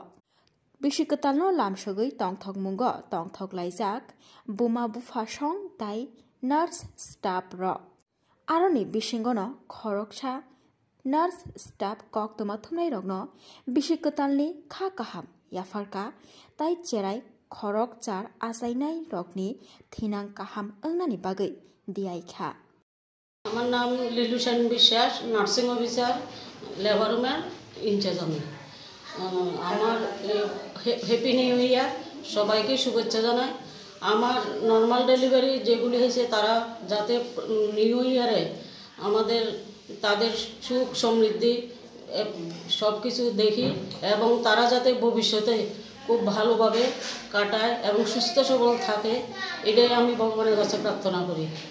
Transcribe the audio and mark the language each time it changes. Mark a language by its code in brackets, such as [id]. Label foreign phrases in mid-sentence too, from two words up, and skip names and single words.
[trp] Bisi ketalno lamsogoi tongthok mungo tongthok laijak buma bufasong tai nurse staff ro. Aroni bisingono khoroksa nurse staff kok toma thumnai rokno bisi ketalni kha kaham yafarka tai cherai khorok char achainai rokni thinang kaham ongnani bagui diaikha. [bn] আমার নাম লিলুশান বিশ্বাস, [en] nursing officer, labour room's in-charge [bn] আমি। আমার [en] Happy New Year, [bn] সবাইকে শুভেচ্ছা জানাই। আমার [en] normal delivery [bn] যেগুলি হয়েছে তারা যাতে নিউ ইয়ারে আমাদের তাদের সুখ সমৃদ্ধি সব কিছু দেখি এবং তারা যাতে ভবিষ্যতে খুব ভালোভাবে কাটায় এবং সুস্থ সবল থাকে, এটাই আমি ভগবানের কাছে প্রার্থনা করি।